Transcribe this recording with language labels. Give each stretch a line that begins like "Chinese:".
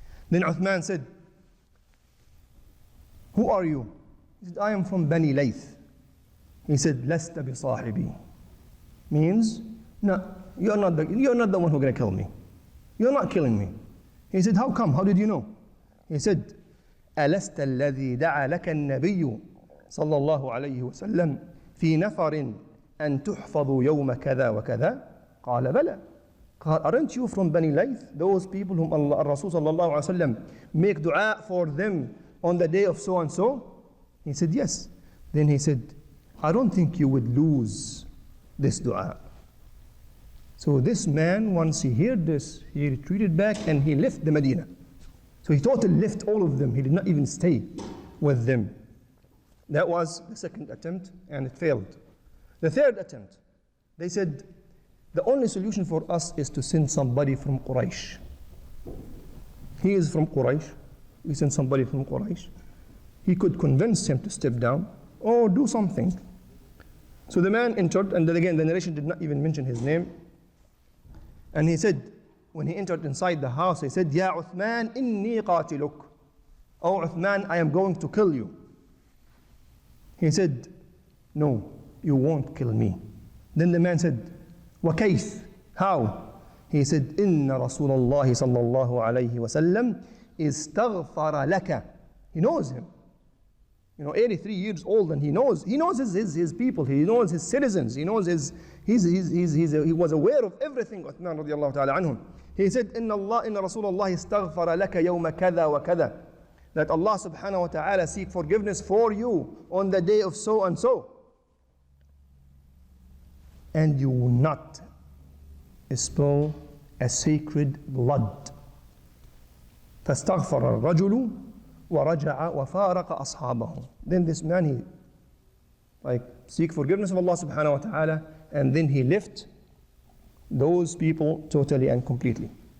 English: Then Uthman said, "Who are you?" He said, "I am from Bani Layth." He said,
Arabic: "Lasta bi sahibi."
English: Means, no, you're not the one who's going to kill me. You're not killing me. He said, "How come? How did you know?" He said,
Arabic: أَلَسْتَ الَّذِي دَعَى لَكَ النَّبِيُّ صلى الله عليه وسلم في نفر أن تحفظوا يوم كذا وكذا؟ قال بلى.
English: Aren't you from Bani Layth? Those people whom Allah, Rasul sallallahu alaihi wasallam make dua for them on the day of so and so? He said, yes. Then he said, I don't think you would lose this dua. So this man, once he heard this, he retreated back and he left the Medina. So he totally left all of them. He did not even stay with them. That was the second attempt, and it failed. The third attempt, they said, the only solution for us is to send somebody from Quraysh. He is from Quraysh. We send somebody from Quraysh. He could convince him to step down or do something. So the man entered, and then again, the narration did not even mention his name. And he said, when he entered inside the house, he said,
Arabic: Ya Uthman, inni qatiluk.
English: Oh Uthman, I am going to kill you. He said, no, you won't kill me. Then the man said,
Arabic: وَكَيْفَ?
English: How? He said,
Arabic: إِنَّ رَسُولَ اللَّهِ صَلَّى اللَّهُ عَلَيْهِ وَسَلَّمْ إِسْتَغْفَرَ لَكَ.
English: He knows him. 83 years old, and he knows his people, he knows his citizens, he knows he was aware of everything.
Arabic: Uthman radiallahu ta'ala anhum.
English: He said,
Arabic: إِنَّ رَسُولَ اللَّهِ اسْتَغْفَرَ لَكَ يَوْمَ كَذَا وَكَذَا.
English: that Allah subhanahu wa ta'ala seek forgiveness for you on the day of so and so. And you will not spill a sacred blood.
Arabic: فاستغفر الرجل ورجع وفارق أصحابه.
English: Then this man, he seek forgiveness of Allah subhanahu wa ta'ala, and then he left those people totally and completely.